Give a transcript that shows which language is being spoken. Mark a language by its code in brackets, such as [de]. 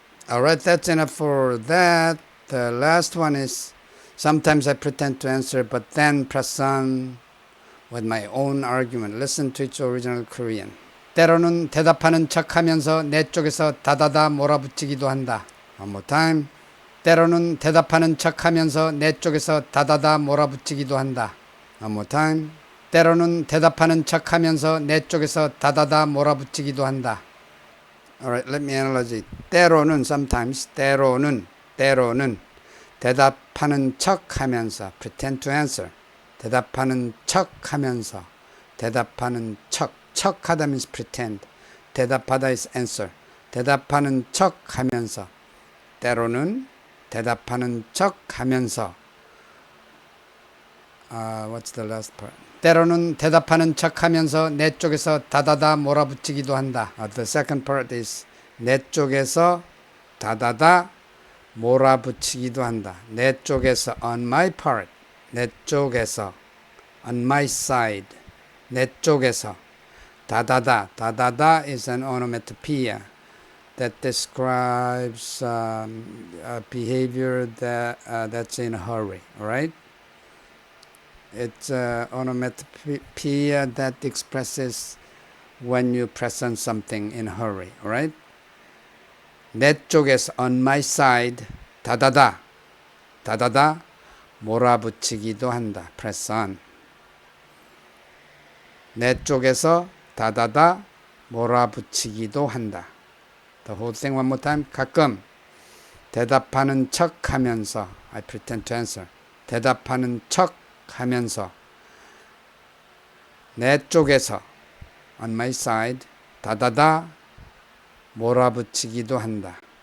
[en] Alright, that's enough for that. The last one is sometimes I pretend to answer but then press on with my own argument. Listen to its original Korean. [ko] 때로는 대답하는 척하면서 내 쪽에서 다다다 몰아붙이기도 한다. [en] One more time. [ko] 때로는 대답하는 척하면서 내 쪽에서 다다다 몰아붙이기도 한다. [en] One more time. [ko] 때로는 대답하는 척하면서 내 쪽에서 다다다 몰아붙이기도 한다. [en] Alright, let me analyze it. [ko] 때로는 sometimes, 때로는 대답하는 척하면서 pretend to answer. 대답하는 척하면서 대답하는 척하다 means pretend. [en] 대답하다 is answer. [ko] 대답하는 척하면서 때로는 대답하는 척하면서 what's the last part? 때로는 대답하는 척하면서 내 쪽에서 다다다 몰아붙이기도 한다. The second part is 내 쪽에서 다다다 몰아붙이기도 한다. [en] 내 쪽에서 on my part. 내 쪽에서 on my side. 내 쪽에서 다다다 is an onomatopoeia that describes a behavior that's in a hurry. All right? It's an onomatopoeia that expresses when you present something in a hurry. All right? [ko] 내 쪽에서 on my side 다다다 몰아붙이기도 한다. [en] Press on. [ko] 내 쪽에서 다다다 몰아붙이기도 한다. [en] The whole thing one more time. 가끔 대답하는 척하면서 I pretend to answer. [ko] 대답하는 척하면서 내 쪽에서 on my side 다다다 몰아붙이기도 한다.